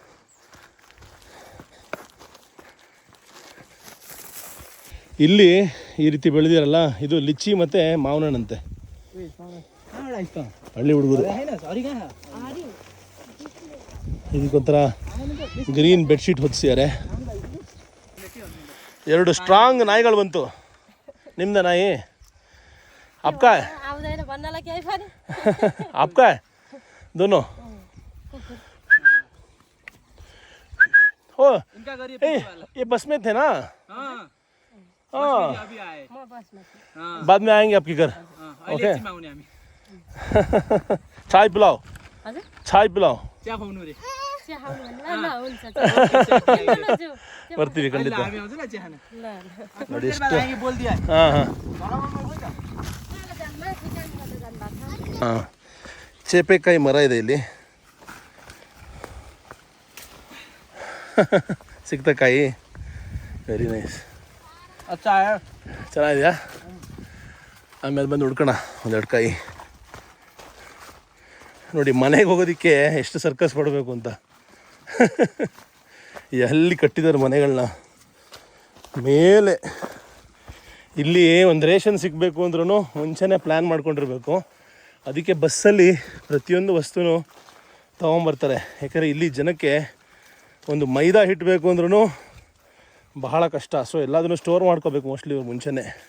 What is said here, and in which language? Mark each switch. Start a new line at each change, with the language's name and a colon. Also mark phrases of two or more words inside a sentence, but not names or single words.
Kannada: ಇಲ್ಲಿ ಈ ರೀತಿ ಬೆಳೆದಿರಲ್ಲ, ಇದು ಲಿಚ್ಚಿ ಮತ್ತು ಮಾವನಣ್ಣಂತೆ. ಹಳ್ಳಿ ಹುಡುಗರು. ಇದಕ್ಕೊಂಥರ
English: green bedsheet
Kannada: ಹೊದಿಸಿದ್ದಾರೆ. 2 ಸ್ಟ್ರಾಂಗ್ ನಾಯಿಗಳು ಬಂತು. ನಿಮ್ದ ನಾಯಿ?
Hindi: आपका है? आपका है? दोनों? ये बस में थे ना? बाद में आएंगे आपके घर. ओके. चाय पिलाओ. चाय पिलाओ
Nepali: चिया खुवाउनु रे चिया खाउनु ल ल हुन्छ
Kannada: ಬರ್ತೀವಿ ಖಂಡಿತ
Nepali: हामी आउँछु ल चिया खान ल
Hindi: थोड़ी देर बाद आएंगे बोल दिया
Kannada: ಹಾಂ ಹಾಂ ಚೇಪೆಕಾಯಿ ಮರ ಇದೆ ಇಲ್ಲಿ ಸಿಕ್ತಾ ಕಾಯಿ
English: very nice
Hindi: अच्छा है
Kannada: ಚೆನ್ನಾಗಿದೆಯಾ ಆಮೇಲೆ ಬಂದು ಹುಡ್ಕೋಣ ಒಂದೆರಡು ಕಾಯಿ ನೋಡಿ ಮನೆಗೆ ಹೋಗೋದಕ್ಕೆ ಎಷ್ಟು ಸರ್ಕಸ್ ಪಡಬೇಕು ಅಂತ ಎಲ್ಲಿ ಕಟ್ಟಿದ್ದಾರೆ ಮನೆಗಳನ್ನ ಮೇಲೆ ಇಲ್ಲಿ ಒಂದು ರೇಷನ್ ಸಿಗಬೇಕು ಅಂದ್ರೂ ಮುಂಚೆನೇ ಪ್ಲ್ಯಾನ್ ಮಾಡ್ಕೊಂಡಿರ್ಬೇಕು ಅದಕ್ಕೆ ಬಸ್ಸಲ್ಲಿ ಪ್ರತಿಯೊಂದು ವಸ್ತುನೂ ತೊಗೊಂಬರ್ತಾರೆ ಯಾಕಂದರೆ ಇಲ್ಲಿ ಜನಕ್ಕೆ ಒಂದು ಮೈದಾ ಹಿಟ್ಟು ಬೇಕು ಅಂದ್ರೂ ಬಹಳ ಕಷ್ಟ ಸೊ ಎಲ್ಲದನ್ನು ಸ್ಟೋರ್ ಮಾಡ್ಕೋಬೇಕು ಮೋಸ್ಟ್ಲಿ ಇವ್ರು ಮುಂಚೆನೇ